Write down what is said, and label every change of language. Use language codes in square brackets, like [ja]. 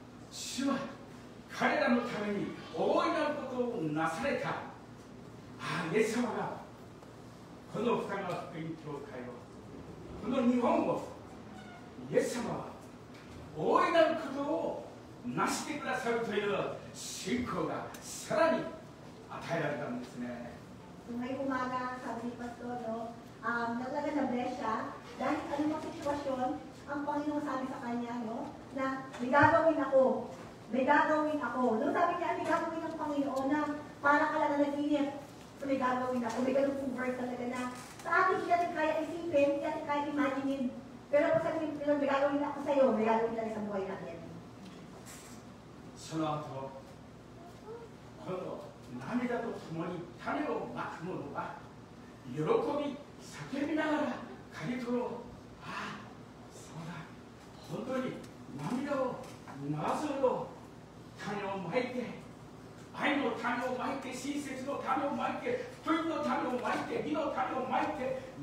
[ja] 主は彼らのために大いなることをなされたイエス様がこの深川福音教会をこの日本をイエス様は大いなることをなしてくださるという信仰がさらに与えられたんですね。 [tl] Ngayong umaga, sabi ni Pastor, no, talaga na-bless siya dahil anumang sitwasyon, ang Panginoon sabi sa kanya, no, na may gagawin ako. May gagawin ako. Nung sabi niya, may gagawin ng Panginoon na para ka lang na nag-inip, may gagawin ako. May ganun verse talaga na sa atin hindi natin kaya isipin, hindi natin kaya imaginin. Pero kung sabi niya, may gagawin ako sa'yo, may gagawin talaga sa buhay natin. [ja] その後、この涙とともに種をまく者は喜び叫びながら刈り取ろう。ああ、そうだ、本当に涙を流すほど種をまいて、愛の種をまいて、親切の種をまいて、福音の種をまいて、義の種をまいて、